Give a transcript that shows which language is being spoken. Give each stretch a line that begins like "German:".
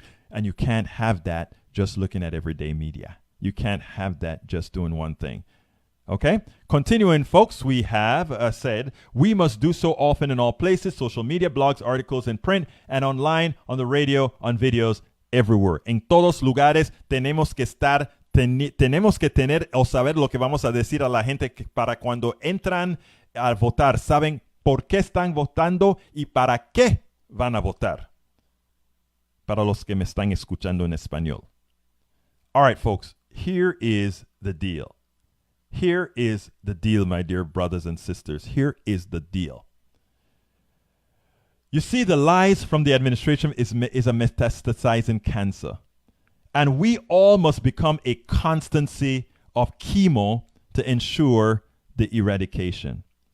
English: And you can't have that just looking at everyday media. You can't have that just doing one thing. Okay? Continuing, folks, we have said we must do so often in all places, social media, blogs, articles in print and online, on the radio, on videos, everywhere.
Spanish: En todos lugares tenemos que estar, tenemos que tener o saber lo que vamos a decir a la gente para cuando entran a votar. Saben por qué están votando y para qué van a votar. Para los que me están escuchando en español.
English: All right, folks, here is the deal. Here is the deal, my dear brothers and sisters. Here is the deal. You see, the lies from the administration is a metastasizing cancer. And we all must become a constancy of chemo to ensure the eradication.